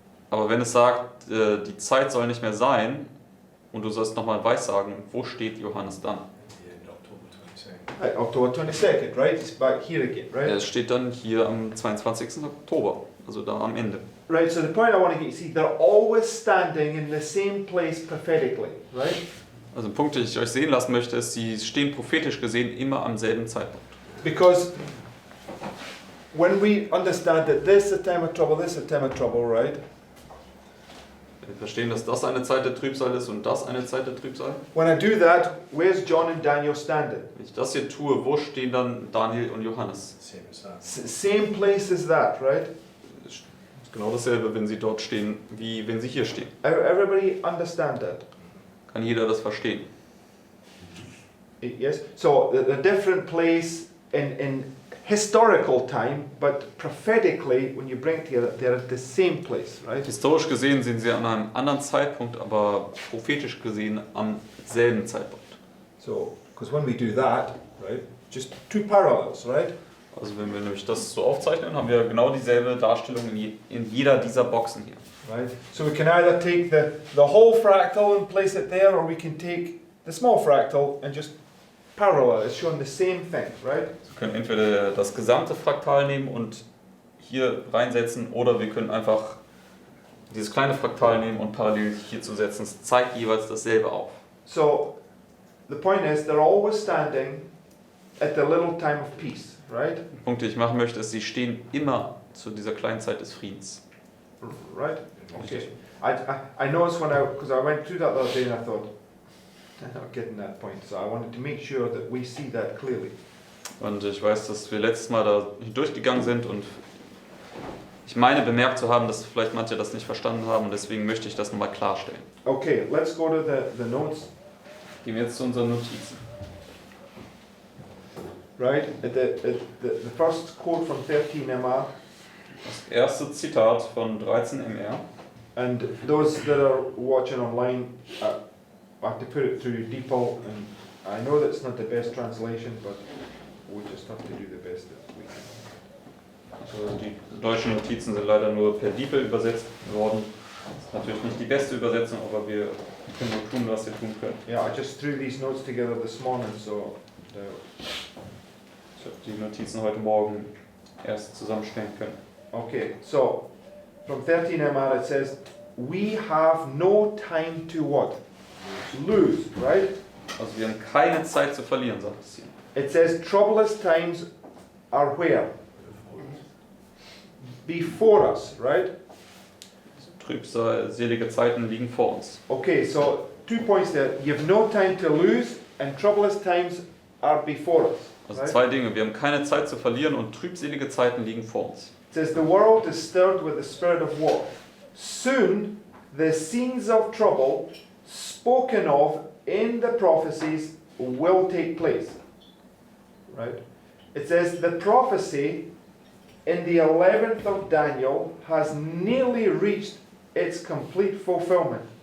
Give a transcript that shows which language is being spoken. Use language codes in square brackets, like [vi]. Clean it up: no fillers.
[de] Aber wenn es sagt, die Zeit soll nicht mehr sein und du sollst nochmal weissagen, wo steht Johannes dann? [en] In October 22nd. Right, October 22nd, right? It's back here again, right? [de] Es steht dann hier am 22. Oktober, also da am Ende. [en] Right, so the point I want to get you see, they're always standing in the same place prophetically, right? [de] Also ein Punkt, den ich euch sehen lassen möchte, ist, sie stehen prophetisch gesehen immer am selben Zeitpunkt. [en] Because when we understand that this is a time of trouble, this is a time of trouble, right? [de] Wir verstehen, dass das eine Zeit der Trübsal ist und das eine Zeit der Trübsal. [en] When I do that, where's John and Daniel standing? [de] Wenn ich das hier tue, wo stehen dann Daniel und Johannes? [en] Same as that. Same place as that, right? [de] Es ist genau dasselbe, wenn sie dort stehen, wie wenn sie hier stehen. [en] Everybody understand that? [de] Kann jeder das verstehen? [en] Yes? So, a different place in historical time, but prophetically, when you bring it together, they're at the same place, right? [de] Historisch gesehen sind sie an einem anderen Zeitpunkt, aber prophetisch gesehen am selben Zeitpunkt. [en] So, because when we do that, right, just two parallels, right? [de] Also wenn wir nämlich das so aufzeichnen, haben wir genau dieselbe Darstellung in jeder dieser Boxen hier. [en] Right? So we can either take the whole fractal and place it there, or we can take the small fractal and just parallel. It's showing the same thing, right? [de] Wir können entweder das gesamte Fraktal nehmen und hier reinsetzen, oder wir können einfach dieses kleine Fraktal nehmen und parallel hier zu setzen. Es zeigt jeweils dasselbe auf. [en] So the point is, they're always standing at the little time of peace, right? [de] Der Punkt, den ich machen möchte, ist, sie stehen immer zu dieser kleinen Zeit des Friedens. [en] Right? Okay. I noticed because I went through that the other day and I thought, I'm not getting that point. So I wanted to make sure that we see that clearly. [de] Und ich weiß, dass wir letztes Mal da durchgegangen sind und ich meine bemerkt zu haben, dass vielleicht manche das nicht verstanden haben und deswegen möchte ich das nochmal klarstellen. [en] Okay, let's go to the notes. [de] Gehen wir jetzt zu unseren Notizen. [en] Right? The first quote from 13 MR. [de] Das erste Zitat von 13 MR. [en] And those that are watching online, I have to put it through DeepL, and I know that's not the best translation, but we just have to do the best that we can. [de] Also die deutschen Notizen sind leider nur per DeepL übersetzt worden. Das ist natürlich nicht die beste Übersetzung, aber wir können nur tun, was wir tun können. [en] Yeah, I just threw these notes together this morning, so [de] Ich habe die Notizen heute Morgen erst zusammenstellen können. [en] okay. So from 13 MR it says, "We have no time to what? Lose." Right? Also wir haben keine Zeit zu verlieren, sagt es hier. It says, "Troublous times are where? Before us." Right? Trübselige Zeiten liegen vor uns. Okay, so 2 points there. You have no time to lose, and troublous times are before us. [de] Also [en] Right? [de] 2 Dinge. Wir haben keine Zeit zu verlieren und trübselige Zeiten liegen vor uns. [en] It says, "The world is stirred with the spirit of war. Soon the scenes of trouble spoken of in the prophecies will take place. Right? It says the prophecy in the 11th of Daniel has nearly reached its complete fulfillment.